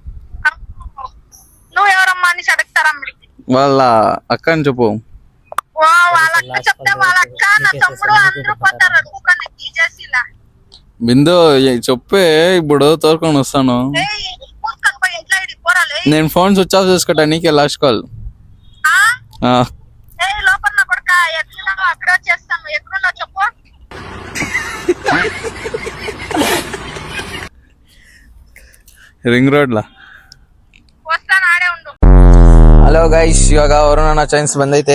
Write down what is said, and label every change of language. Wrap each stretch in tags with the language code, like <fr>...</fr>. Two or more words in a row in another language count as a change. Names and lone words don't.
<te>వాళ్ళ అక్క అని చెప్పు. బిందు చెప్పే ఇప్పుడు తోరుకొని వస్తాను. నేను ఫోన్ స్విచ్ ఆఫ్ చేసుకుంటా. నీకే లాస్ట్ కాల్.</te> <kn>ರಿಂಗ್ ರೋಡ್ ಲಾ.</kn> <en>hello guys,</en> <kn>ಇವಾಗ ವರುಣನ ಚೈನ್ಸ್ ಬಂದೈತೆ.</kn>